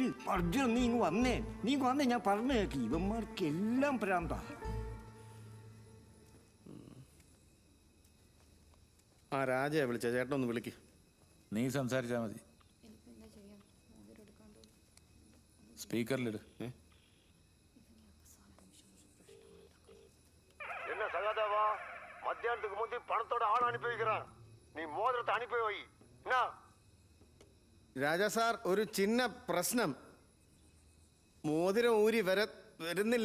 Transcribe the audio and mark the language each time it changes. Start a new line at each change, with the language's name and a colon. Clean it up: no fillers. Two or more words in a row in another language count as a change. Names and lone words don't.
Malayalam: അർജുന നീ വന്നേ. ഞാൻ പറഞ്ഞു കേക്ക്. ഇവന്മാർക്കെല്ലാം ഭ്രാന്ത. ആ രാജയെ വിളിച്ച ചേട്ടനൊന്ന് വിളിക്ക്. നീ സംസാരിച്ചാ മതി. സ്പീക്കറിലിട്.
Tamil: என்ன சகாதேவா, மத்தியானத்துக்கு முந்தி பணத்தோட ஆள் அனுப்பி வைக்கிறேன். நீ மோதிரத்தை அனுப்பி வை. என்ன
Malayalam: രാജ സാർ, ഒരു ചിന്ന പ്രശ്നം. മോതിരം ഊരി വരുന്നില്ല.